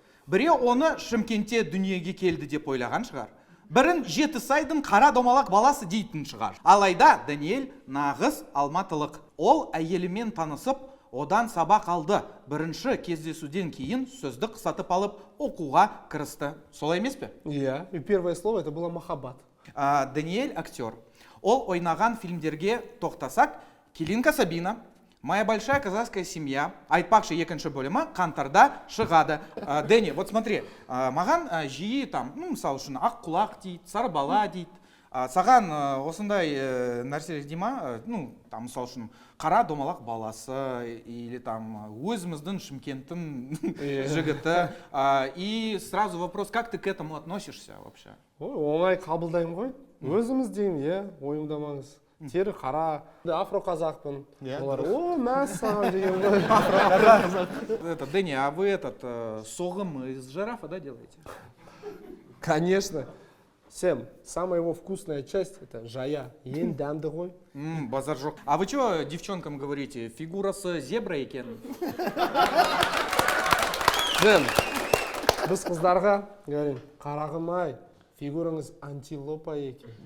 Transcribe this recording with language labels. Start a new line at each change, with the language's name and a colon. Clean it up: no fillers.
Kazakh: Біреу оны Шымкентте дүниеге келді деп ойлаған шығар. Бірін Жетісайдың қара домалақ баласы дейтін шығар. Алайда Дэниэль нағыз алматылық. Ол әйелімен танысып, одан сабақ алды. Бірінші кездесуден кейін сөздік сатып алып, оқуға кірісті. Солай емес пе? Иә,
Russian: и первое слово это было махаббат.
Kazakh: Дэниэль актер. Ол ойнаған фильмдерге тоқтасақ, Келинка Сабина, Моя большая казахская семья, айтпақшы екінші бөлімі қаңтарда шығады. Дэни,
Russian: вот смотри,
Kazakh: маған жиі там, мысалы үшін ақ құлақ дейді, сары бала дейді. Саған осындай нәрселер дей ма, там мысалы үшін қара домалақ баласы,
Russian: или там
Kazakh: өзіміздің Шымкенттің жігіті.
Russian: И сразу вопрос, как ты к этому относишься вообще?
Kazakh: Ой, оңай қабылдаймын ғой. Өзіміз деймін, иә, ойымдамаңыз. Тері қара, афро-қазақпын. Олар, о, мәссаған деген ғой.
Russian: Дэни, а вы соғым из жирафа, да, делаете? Конечно. Сэм, самая его вкусная часть это жая.
Kazakh: Ең дәмді ғой. Базар жоқ.
Russian: А вы что девчонкам говорите?
Kazakh: Фигурасы зебра екен? Сэм, біз қыздарға
Russian: говорим,
Kazakh: қарағым-ай, фигураңыз антилопа екен.